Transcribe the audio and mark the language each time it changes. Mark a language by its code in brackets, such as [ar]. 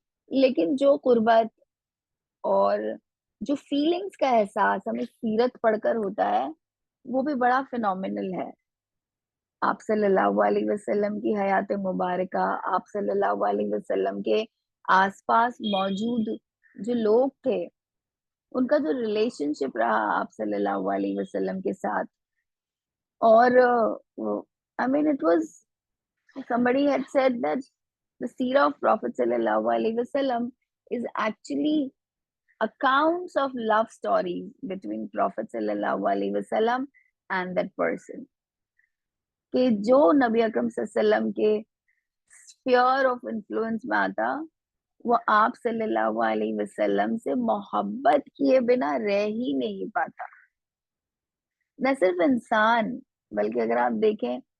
[ur] لیکن جو قربت اور جو فیلنگز کا احساس ہمیں سیرت پڑھ کر ہوتا ہے وہ بھی بڑا فینومینل ہے. آپ صلی اللہ علیہ وسلم کی حیات مبارکہ، آپ صلی اللہ علیہ وسلم کے آس پاس موجود جو لوگ تھے ان کا جو ریلیشن شپ رہا آپ صلی اللہ علیہ وسلم کے ساتھ. [en] اور I mean it was somebody had said that the seerah of Prophet sallallahu alaihi wasallam is actually accounts of love stories between Prophet sallallahu alaihi wasallam and that person. [ur] کہ جو نبی اکرم صلی اللہ علیہ وسلم کے [en] sphere of influence [ur] میں آتا وہ آپ صلی اللہ علیہ وسلم سے محبت کیے بنا رہ ہی نہیں پاتا. نہ صرف انسان بلکہ اگر آپ دیکھیں